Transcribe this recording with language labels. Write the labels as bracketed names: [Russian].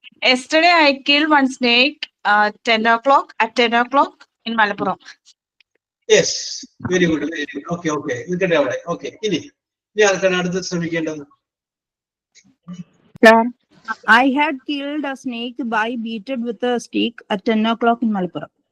[English] Yesterday I killed one snake 10 o'clock in Malappuram. Yes, very good. Okay. [Malayalam] നിൽക്കട്ടെ അവിടെ. Okay, ഇനി ആർക്കാണ് അടുത്ത് ശ്രമിക്കേണ്ടത്? [English] Sir, I had killed a snake by beaten with a stick at 10 o'clock in Malappuram.